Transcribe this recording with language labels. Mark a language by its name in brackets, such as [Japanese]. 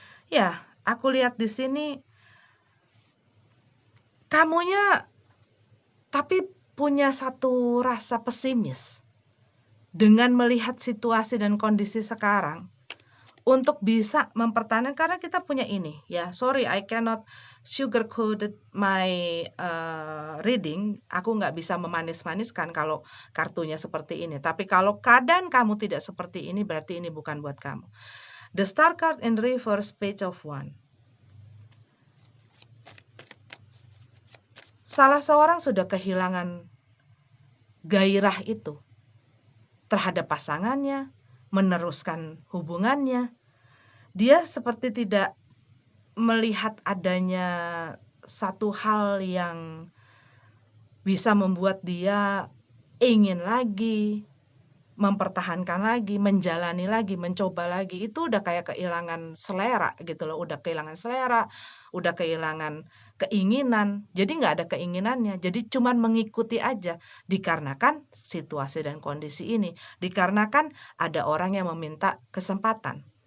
[Indonesian] Ya, aku lihat di sini kamunya tapi punya satu rasa pesimis dengan melihat situasi dan kondisi sekarang untuk bisa mempertahankan, karena kita punya ini ya, [English] sorry I cannot sugarcoat my reading, [Indonesian] aku nggak bisa memanis-maniskan kalau kartunya seperti ini, tapi kalau keadaan kamu tidak seperti ini berarti ini bukan buat kamu. [English] The Star card in reverse, Page of Wands. [Indonesian] Salah seorang sudah kehilangan gairah itu terhadap pasangannya, meneruskan hubungannya. Dia seperti tidak melihat adanya satu hal yang bisa membuat dia ingin lagi, mempertahankan lagi, menjalani lagi, mencoba lagi, itu udah kayak kehilangan selera gitu loh, udah kehilangan selera, udah kehilangan keinginan, jadi nggak ada keinginannya, jadi cuman mengikuti aja, dikarenakan situasi dan kondisi ini, dikarenakan ada orang yang meminta kesempatan.